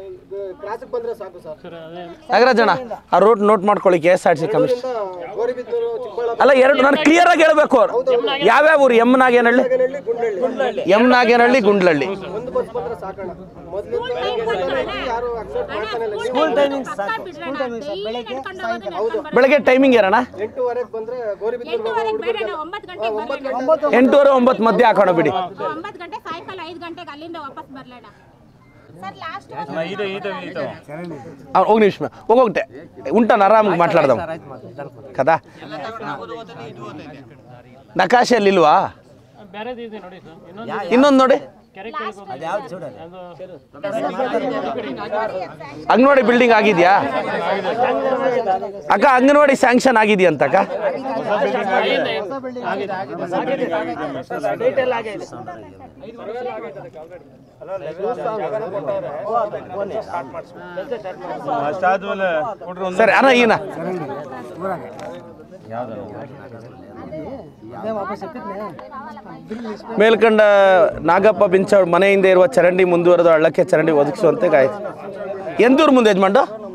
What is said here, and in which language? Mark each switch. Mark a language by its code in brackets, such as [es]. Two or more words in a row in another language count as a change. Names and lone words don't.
[kn] ನಾಗರಾಜಣ್ಣ ಆ ರೂಟ್ ನೋಟ್ ಮಾಡ್ಕೊಳ್ಳಿ KSRTC ಕಮಿಷನ್ ಅಲ್ಲ ಎರಡು ನಾನು ಕ್ಲಿಯರ್ ಆಗಿ ಹೇಳ್ಬೇಕು ಯಾವ್ಯಾವ ಊರು ಎಮ್ನಾಗೇನಹಳ್ಳಿ ಗುಂಡ್ಲಹಳ್ಳಿ ಬೆಳಗ್ಗೆ ಟೈಮಿಂಗ್ ಏನಣ್ಣ 8:30 9 ಮಧ್ಯೆ ಹಾಕೋಣ ಬಿಡಿ [te] ఒక నిమిషం ఒక్కొక్కటే ఉంటాను ఆరాంగా మాట్లాడదాం కదా నకాశలు ఇల్వా [kn] ಇನ್ನೊಂದು ನೋಡಿ ಅಂಗನವಾಡಿ ಬಿಲ್ಡಿಂಗ್ ಆಗಿದೆಯಾ ಅಕ್ಕ ಅಂಗನವಾಡಿ ಸ್ಯಾಂಕ್ಷನ್ ಆಗಿದೆಯಾ ಅಂತ ಅಕ್ಕ ಸರಿ ಅಣ್ಣ ಈನ ಮೇಲ್ಕಂಡ ನಾಗಪ್ಪ ಬಿಂಚವ್ರ ಮನೆಯಿಂದ ಇರುವ ಚರಂಡಿ ಮುಂದುವರೆದು ಹಳ್ಳಕ್ಕೆ ಚರಂಡಿ ಒದಗಿಸುವಂತೆ ಗಾಯ್ತು ಎಂದೂರು ಮುಂದೆ ಯಜಮಾನ್ರು